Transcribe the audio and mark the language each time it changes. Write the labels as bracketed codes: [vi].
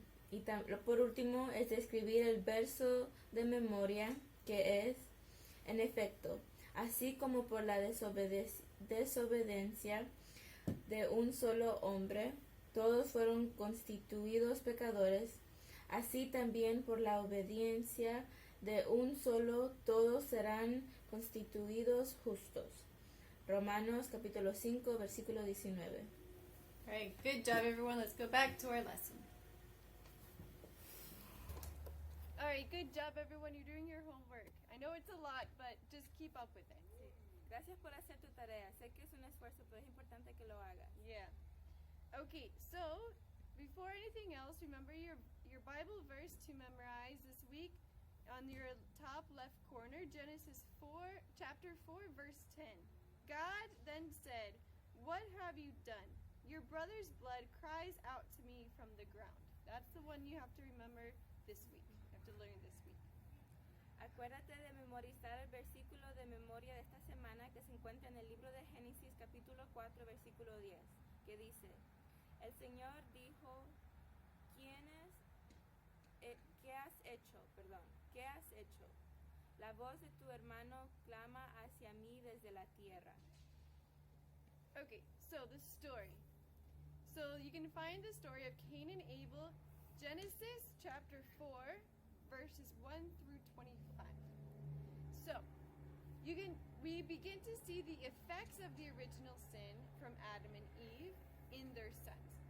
[es] Y por último es describir el verso de memoria, que es, en efecto, así como por la desobediencia de un solo hombre, todos fueron constituidos pecadores, así también por la obediencia de un solo, todos serán constituidos justos. Romanos capítulo 5, versículo 19. [en] All right, good job, everyone. Let's go back to our lesson. All right, good job, everyone. You're doing your homework. I know it's a lot, but just keep up with it. [es] Sí. Gracias por hacer tu tarea. Sé que es un esfuerzo, pero es importante que lo hagas. [en] Yeah. Okay, so before anything else, remember your Bible verse to memorize this week on your top left corner, Genesis 4, chapter 4, verse 10. God then said, "What have you done? Your brother's blood cries out to me from the ground." That's the one you have to remember this week. You have to learn this week. [es] Acuérdate de memorizar el versículo de memoria de esta semana que se encuentra en el libro de Génesis capítulo 4 versículo 10, que dice: el Señor dijo, ¿qué has hecho? ¿Qué has hecho? La voz de tu hermano clama hacia mí desde la tierra. [en] Okay, so the story. So you can find the story of Cain and Abel, Genesis chapter 4, verses 1 through 25. So we begin to see the effects of the original sin from Adam and Eve in their sons.